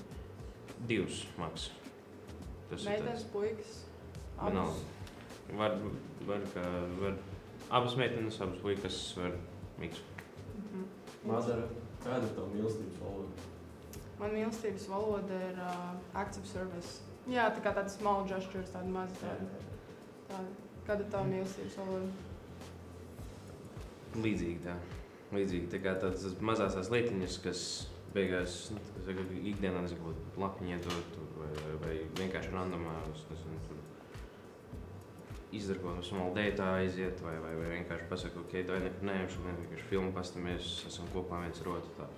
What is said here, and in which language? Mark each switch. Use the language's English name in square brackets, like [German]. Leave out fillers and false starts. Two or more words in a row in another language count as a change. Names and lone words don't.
[Latvian] 2 maks. Meitenes, puikas? Var abas meitenes, abas puikas var miksu. Madara, kāda ir tava mīlestības valoda? Man mīlestības valoda ir [English] acts of service. [Latvian] Jā, tā kā tāda [English] small gestures, [Latvian] tāda maza tāda. Kāda ir tava mīlestības valoda? Līdzīgi tā. Līdzīgi tā kā tādas mazās tās lietiņas, kas beigās, ikdienā nezinu, lapiņu iedot, vai vienkārši randomā, izdara kaut kādu smalu deitā aiziet, vai vienkārši pasaka, ok, dai nekad neemšu, vienkārši filmu pastamies, esam kopā viens ar otru tā.